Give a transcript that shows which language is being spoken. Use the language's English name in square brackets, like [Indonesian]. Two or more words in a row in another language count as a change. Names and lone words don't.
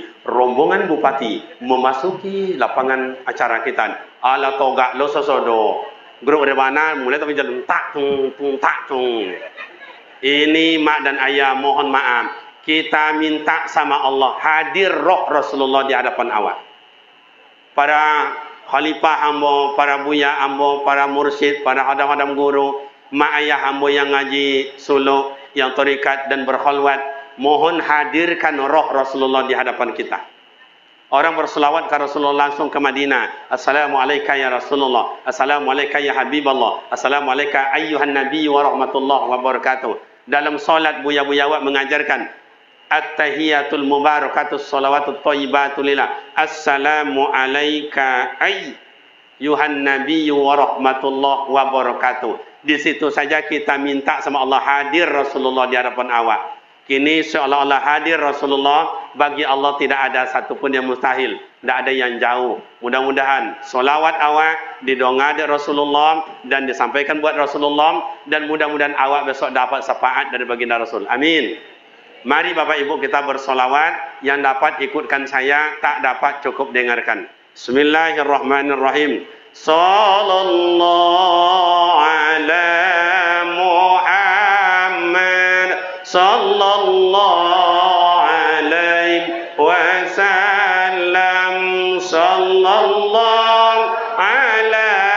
[Indonesian] Rombongan bupati memasuki lapangan acara kita. Ala toga lo sosodo. Grup rebana mulai tapi jalan tak tung. Ini mak dan ayah mohon maaf. Kita minta sama Allah hadir roh Rasulullah di hadapan awak. Para khalifah ambo, para buya ambo, para mursyid, para hadam-hadam guru, mak ayah ambo yang ngaji suluk, yang tarikat dan berkhalwat, mohon hadirkan roh Rasulullah di hadapan kita. Orang berselawat ke Rasulullah langsung ke Madinah. [Arabic] السلام عليكم يا رسول الله. السلام عليكم يا حبيب الله. السلام عليكم أيها النبي ورحمة الله وبركاته. [Indonesian] Dalam solat buya-buya awak mengajarkan [Arabic] التحيات المباركات الصلوات الطيبات لله. السلام عليك أيها النبي ورحمة الله وبركاته. [Indonesian] Di situ saja kita minta sama Allah hadir Rasulullah di hadapan awak. Kini seolah-olah hadir Rasulullah, bagi Allah tidak ada satupun yang mustahil, tidak ada yang jauh. Mudah-mudahan solawat awak didonga dari Rasulullah dan disampaikan buat Rasulullah, dan mudah-mudahan awak besok dapat syafaat dari baginda Rasul. Amin. Mari Bapak Ibu kita bersolawat. Yang dapat ikutkan saya, tak dapat cukup dengarkan. [Arabic] بسم الله الرحمن الرحيم. صلى الله على محمد، صلى الله عليه وسلم، صلى الله على